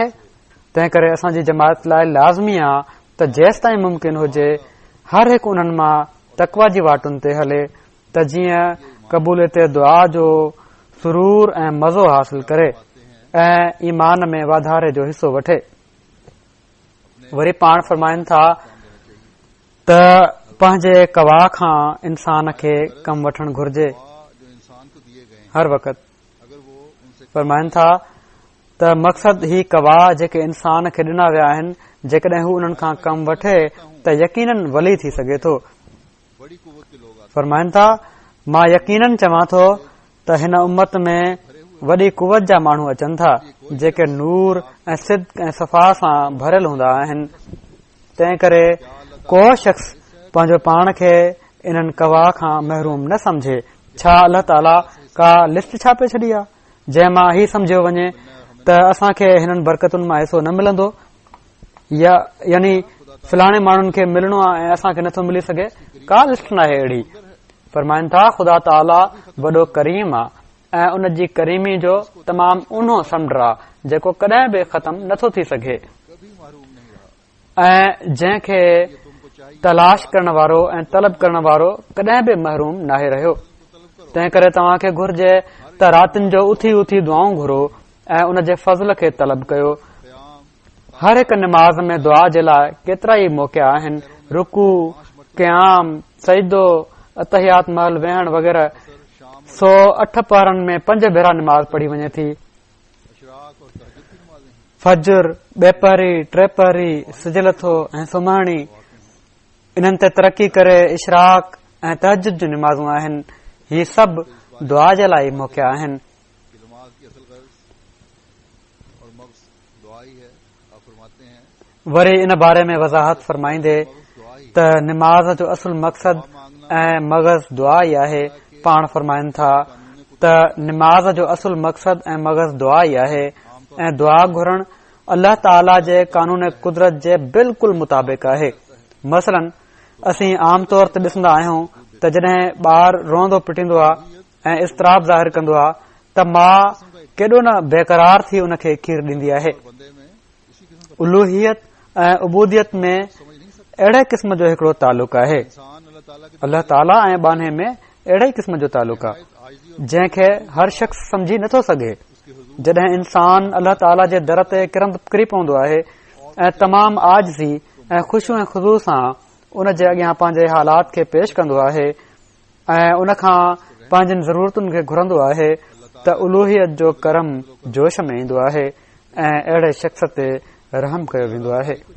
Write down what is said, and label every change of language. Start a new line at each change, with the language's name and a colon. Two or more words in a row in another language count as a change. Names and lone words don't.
Sindhi: तंहिं करे असांजी जमात लाइ लाज़मी आहे त जेसि ताईं मुमकिन हुजे हर हिकु उन्हनि मां तक़वा जी वाटुनि ते हले त जीअं क़बूलियत दुआ जो सुरूर ऐं मज़ो हासिल करे ऐं ईमान में वाधारे जो हिसो वठे। वरी पाण फरमाइनि था त पंहिंजे कवा खां इंसान खे कमु वठणु घुर्जे
Urdu: جو انسان کو دیے گئے ہیں ہر وقت. اگر وہ ان سے
Sindhi: फरमाइनि था त मक़सद ही कवा जेके इंसान खे ॾिना विया आहिनि जेकॾहिं हू उन्हनि खां कमु वठे त यकीनन वली थी सघे थो।
Urdu: بڑی قوت کے لوگ آتے
Sindhi: फरमाइनि था मां यकीनन चवां थो त हिन उम्मत में वॾी कुवत जा माण्हू अचनि था जेके नूर ऐं सिद्क ऐं सफ़ा सां भरियल हूंदा आहिनि। तंहिं करे को शख़्स पंहिंजो पाण खे इन्हनि कवा खां महरूम न समझे। छा अल्लाह ताला का लिस्ट छापे छॾी आहे जंहिं मां ही समझियो वञे त असांखे हिननि बरकतुनि मां हिसो न मिलंदो यानी फलाणे माण्हुनि खे मिलणो आहे ऐं असांखे नथो मिली सघे। का लिस्ट न आहे अहिड़ी। फरमाइनि था ख़ुदा ताला वॾो करीम आहे ऐं उन जी करीमी जो तमामु ऊन्हो समुंड आहे जेको कॾहिं बि ख़तम नथो थी सघे
Urdu: کبھی محروم نہیں رہا.
Sindhi: ऐं जंहिंखे
Urdu: تم کو چاہیے
Sindhi: तलाश करण वारो ऐं तलब करण वारो कॾहिं बि महरूम नाहे रहियो। तंहिं करे तव्हांखे घुर्जे त रातिनि जो उथी उथी दुआऊं घुरो ऐं उन जे फज़ल खे तलब कयो। क़याम हर हिकु निमाज़ में दुआ जे लाइ केतिरा ई मौक़ा आहिनि। रुकू क़याम सजदो अतहियात महल वेहण वग़ैरह। शाम 108 पहरनि में 5 भेरा निमाज़ पढ़ी वञे थी।
Urdu: اشراق اور تہجد کی نمازیں ہیں.
Sindhi: फजर ॿेपहरी टेपहरी सिजलथो ऐं सुम्हणी इन्हनि ते तरक़ी करे इशराक ऐं तहज्जुद जूं निमाज़ूं आहिनि। ही सभु दुआ जे लाइ मौक़ा आहिनि।
Urdu: کہ نماز کی اصل غرض اور مقصد دعا ہی ہے. آپ فرماتے ہیں
Sindhi: वरी इन बारे में वज़ाहत फरमाईंदे
Urdu: مقصد دعا ہی
Sindhi: त निमाज़ जो असुल मक़सद ऐं मग़ज़ दुआ ई आहे। पाण फरमाइनि था त निमाज़ जो असुल मक़सद ऐं मग़ज़ दुआ ई आहे ऐं दुआ घुरण अल्लाह ताला जे कानून कुदरत जे बिल्कुलु मुताबिक़ आहे। मसलन असीं आम तौर ते ॾिसंदा आहियूं त जॾहिं ॿार रोंदो पिटींदो आहे ऐं इज़तराब ज़ाहिर कंदो आहे त माउ केॾो न बेक़रार थी उन खे खीर ॾींदी आहे।
Urdu: بندے میں اسی قسم کا
Sindhi: उलूहियत ऐं उबूदियत में
Urdu: سمجھ نہیں سکتا.
Sindhi: अहिड़े क़िस्म जो हिकिड़ो तालुक़ आहे।
Urdu: انسان اللہ تعالیٰ کے
Sindhi: अल्लाह ताला ऐं बाने में अहिड़े क़िस्म जो तालुक़ आहे
Urdu: عاجزی اور
Sindhi: जंहिंखे हर शख़्स समझी नथो सघे।
Urdu: اس کے حضور
Sindhi: जॾहिं इंसान अल्लाह ताला जे दर ते किरी पवंदो आहे ऐं तमामु आजिज़ी ऐं ख़ुशू ऐं ख़ुशू सां उन जे अॻियां पंहिंजे हालात खे पेश कंदो आहे ऐं उन खां पंहिंजनि ज़रूरतुनि खे घुरंदो आहे त उलूहियत जो करम जोश में ईंदो आहे ऐं अहिड़े शख़्स ते रहम कयो वेंदो आहे।